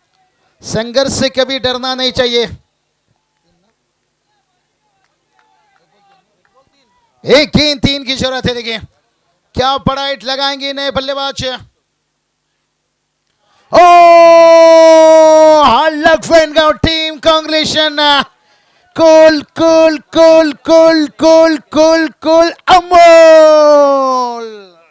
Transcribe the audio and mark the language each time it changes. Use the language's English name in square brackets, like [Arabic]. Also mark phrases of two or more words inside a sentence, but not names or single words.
[Hindi] संघर्ष से कभी डरना नहीं चाहिए। 1 गेंद 3 की जरूरत है। देखिए क्या बड़ा हिट लगाएंगे नए बल्लेबाज। ओ लखनऊ टीम कांग्रेशन। [English] cool cool cool cool cool cool cool अमोल।